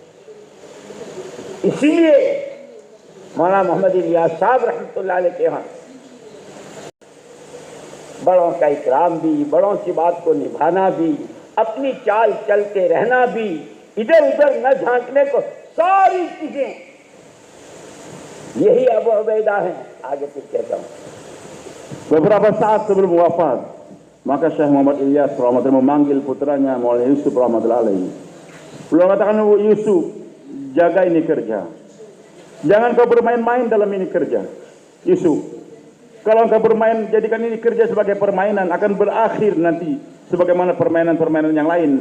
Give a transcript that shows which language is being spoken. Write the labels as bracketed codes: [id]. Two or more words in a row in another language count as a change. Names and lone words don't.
[hi] इसीलिए मौलाना मोहम्मद इलियास साहब [ar] رحمة الله عليه [hi] के यहाँ बड़ों का इकराम भी, बड़ों की बात को निभाना भी, अपनी चाल चलते रहना भी, इधर उधर न झांकने को, सारी चीजें यही अबू उबैदा है। आगे फिर कहता हूँ। [id] Beberapa saat sebelum wafat, maka Syekh Muhammad Ilyas rahmatullah memanggil putranya Maulana Yusuf [ar] رحمة الله عليه. [id] Beliau katakan, Yusuf, jaga ini kerja. Jangan kau bermain-main dalam ini kerja. Yusuf, kalau kau bermain, jadikan ini kerja sebagai permainan, akan berakhir nanti sebagaimana permainan-permainan yang lain.